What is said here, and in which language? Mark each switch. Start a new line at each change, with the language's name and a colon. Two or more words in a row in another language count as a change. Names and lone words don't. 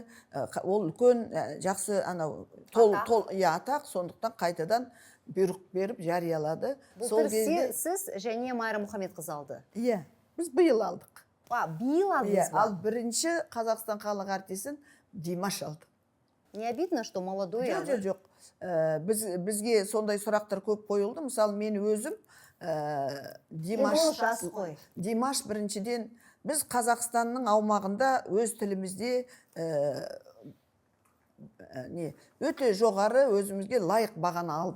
Kazakh: Ол үлкен жақсы атақ, сондықтан қайтадан бұйрық беріп жариялады. Былтыр сіз және Майра Мұхамедқызы алды. Иә, біз биыл алдық. Биыл алдыңыз ба? Ал бірінші Қазақстан халық әртісін Димаш алды.
Russian: Не обидно, что молодой?
Kazakh: Жоқ. Бізге сондай сұрақтар көп қойылды. Мысалы, мен өзім Димаш біріншіден біз Қазақстанның аумағында өз тілімізде өте жоғары өзімізге лайық бағаны алдық.